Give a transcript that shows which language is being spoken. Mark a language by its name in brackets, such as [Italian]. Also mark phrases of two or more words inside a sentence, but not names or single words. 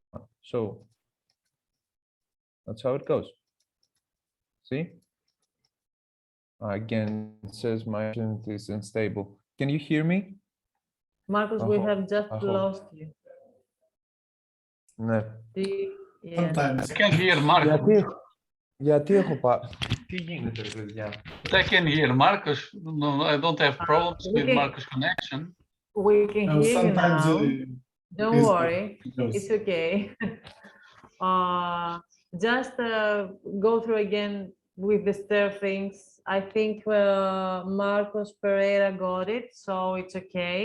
[English] So that's how it goes. See? Again, it says my internet is unstable. Can you hear me? Marcus, we have just hope. lost you. [Greek] Ναι. [English] Yeah. Sometimes. I can hear Marcus. [Greek] Γιατί έχω Τι γίνεται ρε παιδιά. [English] But I can hear Marcus. No, I don't have problems we with can- Marcus' connection. We can No, hear you sometimes now. Don't is- worry, it goes. it's okay. Just go through again with the stair things. I think Marcos Pereira got it, so it's okay.